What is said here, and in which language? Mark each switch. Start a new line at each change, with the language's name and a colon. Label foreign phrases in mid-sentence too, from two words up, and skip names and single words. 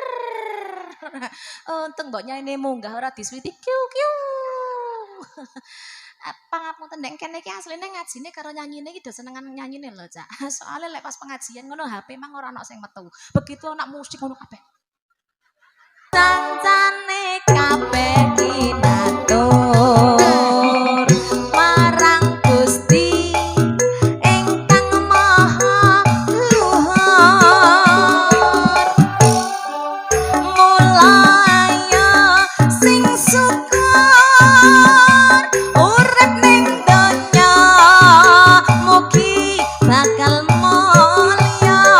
Javanese: Untung mbok nyaine munggah ora diswiti kiu kiu. Pangapunten nek kene iki asline ngajine karo nyanyine iki do senengan nyanyine lho, Cak. Soale lek pas pengajian ngono HP mang ora ana sing metu. Begitu anak musik ngono kabeh. Cancane kabeh dinatur marang Gusti ingkang maha luhur, mulaya sing syukur urip ning donya mugi bakal mulya.